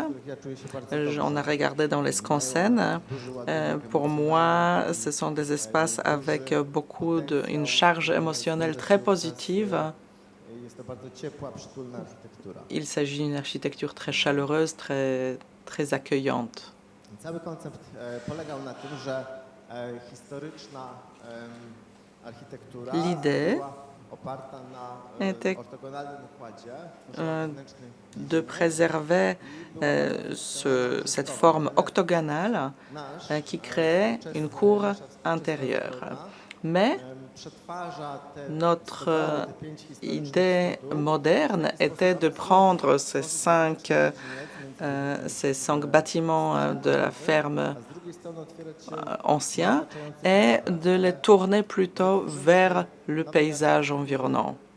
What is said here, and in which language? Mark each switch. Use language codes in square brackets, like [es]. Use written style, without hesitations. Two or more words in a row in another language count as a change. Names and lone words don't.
[fr] On a regardé dans les skansen. Pour moi, ce sont des espaces avec une charge émotionnelle très positive. Il s'agit d'une architecture très chaleureuse, très accueillante. [pl] Cały koncept polegał na tym, że historyczna architektura [fr] L'idée [pl] oparta na [fr] était [pl] ortogonalnym układzie [fr] de préserver cette forme octogonale qui crée une cour intérieure. Mais notre idée moderne était de prendre ces cinq bâtiments de la ferme anciens et de les tourner plutôt vers le paysage environnant.